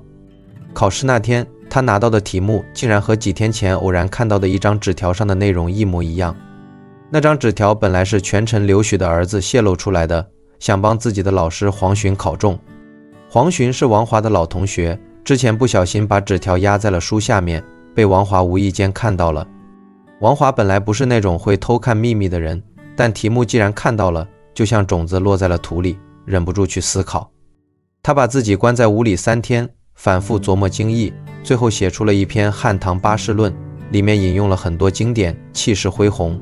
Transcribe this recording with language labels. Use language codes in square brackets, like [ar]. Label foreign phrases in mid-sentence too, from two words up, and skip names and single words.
[zh] 考試那天，他拿到的題目竟然和幾天前偶然看到的一張紙條上的內容一模一樣。那張紙條本來是权臣劉許的兒子泄露出來的，想幫自己的老師黃循考中。黃循是王華的老同學，之前不小心把紙條壓在了書下面，被王華無意間看到了。王華本來不是那种會偷看秘密的人，但題目既然看到了，就像種子落在了土裡，忍不住去思考。他把自己關在屋裡3天，反覆琢磨精義，最後寫出了一篇《漢唐八士論》，裡面引用了很多經典，氣勢恢宏。